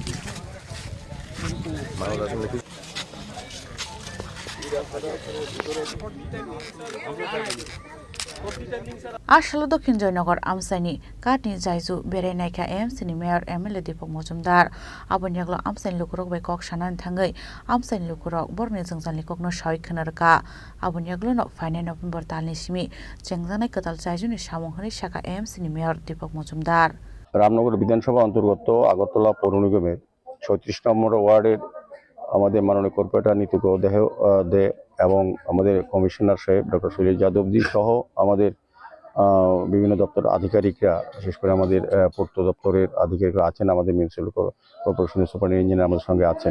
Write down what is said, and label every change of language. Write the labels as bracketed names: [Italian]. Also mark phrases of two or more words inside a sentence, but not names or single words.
[Kok Borok] Ashalo Dokhin Joynagar Amsai ni Kat ni Jaiju Berai Naikha AMC ni Mayor MLA Deepak Mujumdar Abon Yaglo Amsai Lukurok by Kok Shanan Tangai Amsai Lukurok Borne Jangzan Likok no Shoi Khanarka Abon Yaglo no Final November Talni Shimi Jangzanai Katal Jaiju ni Shamong Hani Shaka AMC ni Mayor Deepak Mujumdar [Bangla] রামনগর বিধানসভা অন্তর্গত আগরতলা পৌর নিগমের 36 নম্বর ওয়ার্ডের আমাদের মাননীয় কর্পোরেটর নীতিক দে এবং আমাদের কমিশনার সাহেব ডক্টর শৈলেশ যাদবজি সহ আমাদের বিভিন্ন দপ্তর আধিকারিকরা, বিশেষ করে আমাদের পূর্ত দপ্তরের আধিকারিকরা আছেন, আমাদের [English] municipal corporation superintendent engineer [Bangla] আমাদের সঙ্গে আছেন।